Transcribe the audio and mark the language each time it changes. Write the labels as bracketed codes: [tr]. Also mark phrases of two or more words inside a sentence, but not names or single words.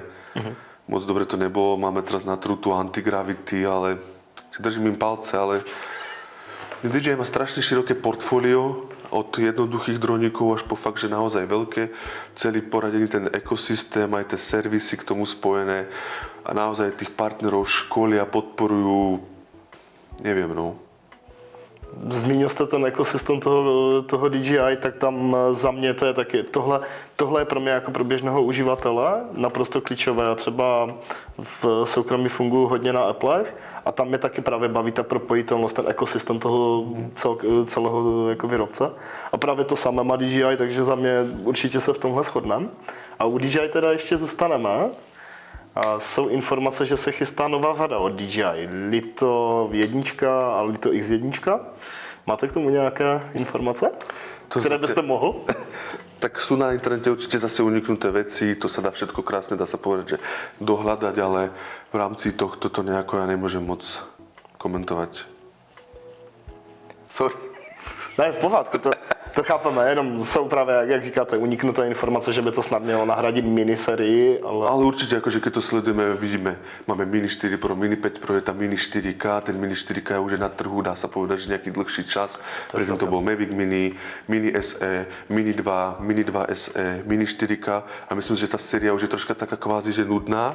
[sk] Moc dobre to nebolo, máme teraz na trutu antigravity, ale držím im palce, ale DJI má strašne široké portfólio, od jednoduchých droníkov až po fakt, že naozaj veľké. Celý poradený ten ekosystém, aj tie servisy k tomu spojené a naozaj tých partnerov školia, podporujú, neviem, no. [cs] Zmínil jste ten ekosystém toho DJI, tak tam za mě to je taky, tohle je pro mě jako pro běžného uživatele naprosto klíčové. Já třeba v soukromí funguji hodně na Applech a tam mě taky právě baví ta propojitelnost, ten ekosystém toho celého jako výrobce. A právě to samé má DJI, takže za mě určitě se v tomhle shodneme. A u DJI teda ještě zůstaneme. A jsou informace, že se chystá nová vada od DJI. Lito 1 a Lito X1. Máte k tomu nějaké informace, které byste mohl? [sk] Tak sú na internete určite zase uniknuté veci, to sa dá všetko krásne, dá sa povedať, že dohľadať, ale v rámci tohto to nejako ja nemôžem moc komentovať. Sorry. [cs] Ne, v pořádku, to chápeme, jenom jsou právě, jak říkáte, uniknuté informace, že by to snad mělo nahradit miniserii, [sk] Ale určite, akože keď to sledujeme, vidíme, máme Mini 4 Pro, Mini 5 Pro, je tam Mini 4K, ten Mini 4K už je na trhu, dá sa povedať, že nejaký dlhší čas. Predtým to bol Mavic Mini, Mini SE, Mini 2, Mini 2 SE, Mini 4K a myslím, že tá séria už je troška taká kvázi, že nudná.